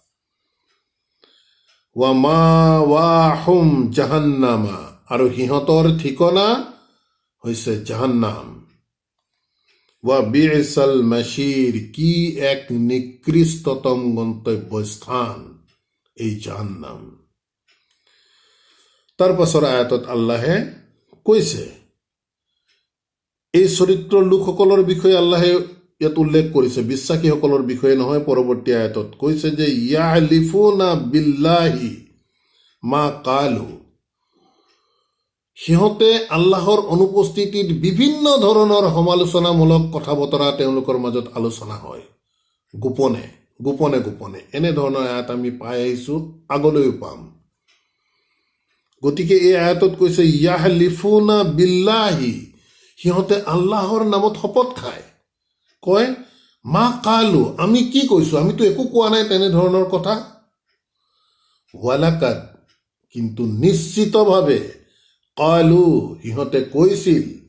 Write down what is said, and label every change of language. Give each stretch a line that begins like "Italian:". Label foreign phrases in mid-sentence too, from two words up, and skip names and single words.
Arabic: ومأواهم جهنم
Assamese: আৰু সিহঁতৰ ঠিকনা হৈছে জাহান্নাম
Arabic: وبئس المصير
Assamese: কি এক নিকৃষ্টতম গন্তব্যস্থান এই জাহান্নাম তাৰ পাছৰ আয়াতত আল্লাহে কৈছে এই চৰিত্ৰৰ লোকসকলৰ বিষয়ে আল্লাহে ইয়াত উল্লেখ কৰিছে বিশ্বাসীসকলৰ বিষয়ে নহয় পৰৱৰ্তী আয়াতত কৈছে যে
Arabic: يحلفون بالله ما قالوا
Assamese: সিহঁতে আল্লাহৰ অনুপস্থিতিত বিভিন্ন ধৰণৰ সমালোচনামূলক কথা বতৰা তেওঁলোকৰ মাজত আলোচনা হয় গোপনে গোপনে গোপনে এনেধৰণৰ আয়াত আমি পাই আহিছো আগলৈও পাম গতিকে এই আয়াতত কৈছে
Arabic: يحلفون بالله
Assamese: সিহঁতে আল্লাহৰ নামত শপত খায় কয়
Arabic: ما قالوا
Assamese: আমি কি কৈছো আমিতো একো কোৱা নাই তেনেধৰণৰ কথা ৱালাকাদ কিন্তু নিশ্চিতভাৱে কালু সিহঁতে কৈছিল